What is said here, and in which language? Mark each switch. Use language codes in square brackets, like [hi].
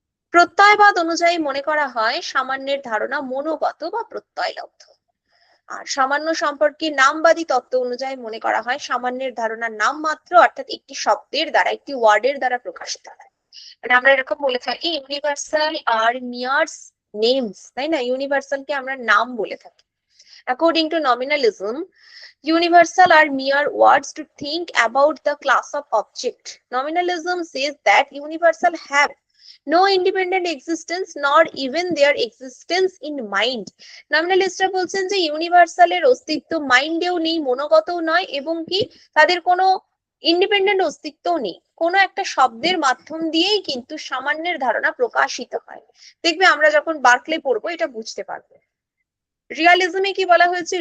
[bn] প্রত্যয়বাদ অনুযায়ী মনে করা হয় সামান্যের ধারণা মনোগত বা প্রত্যয়লব্ধ। আর সামান্য সম্পর্কে নামবাদী তত্ত্ব অনুযায়ী মনে করা হয় সামান্যের ধারণা নাম মাত্র, অর্থাৎ একটি শব্দের দ্বারা, একটি ওয়ার্ডের দ্বারা প্রকাশিত হয়। মানে আমরা এরকম বলে থাকি ইউনিভার্সাল আর মিয়ার্স নেমস, তাই না? ইউনিভার্সালকে আমরা নাম বলে থাকি। [en] According to nominalism, universal are mere words to think about the class of object. Nominalism says that universal have no independent existence nor even their existence in mind. [bn] নমিনালিস্টরা বলছেন যে ইউনিভার্সালের অস্তিত্ব মাইন্ডেও নেই, মনোগতও নয়, এবং কি তাদের কোনো ইন্ডিপেন্ডেন্ট অস্তিত্বও নেই। কোনো একটা শব্দের মাধ্যম দিয়েই কিন্তু সামান্যের ধারণা প্রকাশিত হয়। দেখবে আমরা যখন বার্কলে পড়বো এটা বুঝতে পারবো। রিয়ালিজমে কি বলা হয়েছে?